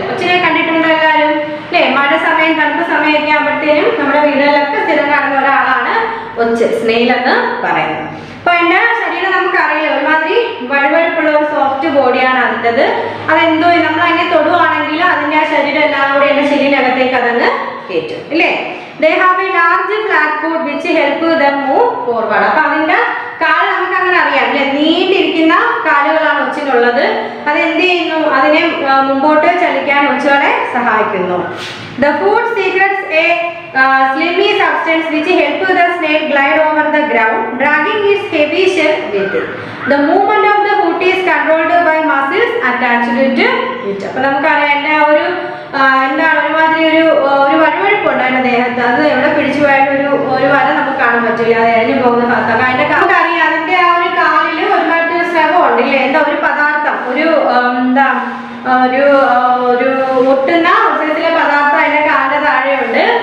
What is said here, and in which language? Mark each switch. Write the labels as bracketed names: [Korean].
[Malayalam] ഒച്ചിനെ കണ്ടിട്ടുണ്ടോ എല്ലാവരും അല്ലേ? മഴ സമയം തണുപ്പ് സമയമൊക്കെ ആകുമ്പോഴത്തേനും നമ്മുടെ വീടുകളിലൊക്കെ സ്ഥിരം കാണുന്ന ഒരാളാണ് ഒച്ച്, സ്നെയിൽ എന്ന് പറയുന്നത്. അപ്പൊ അതിന്റെ ശരീരം നമുക്കറിയില്ല, ഒരുമാതിരി വഴുവഴുപ്പുള്ള ഒരു സോഫ്റ്റ് ബോഡിയാണ് അതിൻ്റെത്. അതെന്തോ നമ്മൾ അതിനെ തൊടുവാണെങ്കിൽ അതിന്റെ ആ ശരീരം എല്ലാം കൂടി എന്റെ ശരീരത്തിനകത്തേക്ക് അതങ്ങ് കയറ്റും ഇല്ലേ. [English] They have a large flat foot which help them move forward. [Malayalam] അപ്പൊ അതിന്റെ കാല് നമുക്ക് അങ്ങനെ അറിയാം അല്ലെ, നീണ്ടിരിക്കുന്ന കാലുകളാണ് ഒച്ചിനുള്ളത്. അത് എന്ത് ചെയ്യുന്നു, അതിനെ മുമ്പോട്ട് ചലിക്കാൻ ഒച്ചുകളെ സഹായിക്കുന്നു. [English] The foot secretes a slimy substance which help the snake glide over the ground, dragging its heavy shell with it. The movement of the foot is controlled by muscles attached to it. [Malayalam] അപ്പൊ നമുക്കറിയാം എൻ്റെ ഒരു എന്താണ് ഒരുമാതിരി ഒരു വഴുവഴുപ്പുണ്ട് അതിന്റെ ദേഹത്ത്. അത് എവിടെ പിടിച്ചു പോയാലും ഒരു വര നമുക്ക് കാണാൻ പറ്റില്ല, അത് എഴഞ്ഞു പോകുന്ന ഭാഗത്തൊക്കെ. അതിന്റെ നമുക്കറിയാം അതിന്റെ ആ ഒരു കാലില് ഒരുമാതിരി സ്രവമുണ്ട് ഇല്ലേ, എന്താ ഒരു പദാർത്ഥം, എന്താ ഒരു ഒട്ടുന്ന ഒട്ടത്തിലെ പദാർത്ഥം അതിന്റെ കാലിന്റെ താഴെയുണ്ട്.